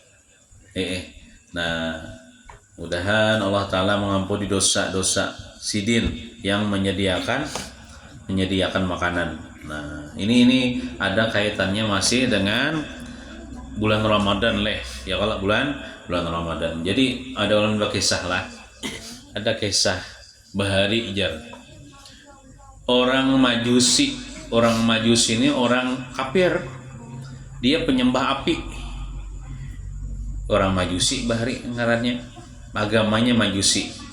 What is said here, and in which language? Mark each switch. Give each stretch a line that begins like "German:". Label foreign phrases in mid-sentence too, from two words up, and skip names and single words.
Banjar: Nah, mudahan Allah Ta'ala mengampuni dosa-dosa sidin yang menyediakan makanan. Nah, ini ada kaitannya masih dengan bulan Ramadan ya, kalau bulan Ramadan. Jadi ada orang berkisah lah, ada kisah bahari jar orang Majusi ini orang kafir, dia penyembah api. Orang Majusi bahari ngarannya, agamanya Majusi.